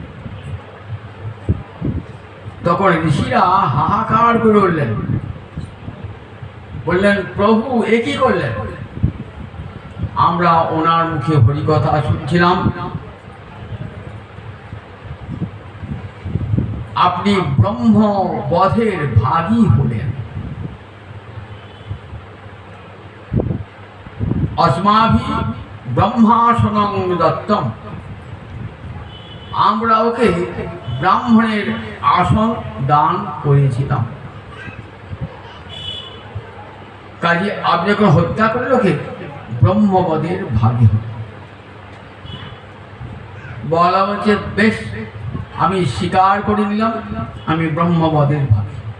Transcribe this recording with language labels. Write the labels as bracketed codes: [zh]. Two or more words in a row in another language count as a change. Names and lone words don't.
[bn] তখন ঋষিরা হাহাকার করে উঠলেন, বললেন, প্রভু এ কি করলেন? আমরা ওনার মুখে হরিকথা শুনছিলাম, আপনি ব্রহ্মবধের ভাগী হলেন। [sa] अस्माभि ब्रह्मासनं दत्तम, [bn] আমরা ওকে ব্রাহ্মণের আসন দান করেছিলাম। কাজে আপনি যখন হত্যা করলে ওকে ব্রহ্মবধের ভাগী হল। বলা হচ্ছে, বেশ, আমি স্বীকার করে নিলাম আমি ব্রহ্মবধের ভাগী।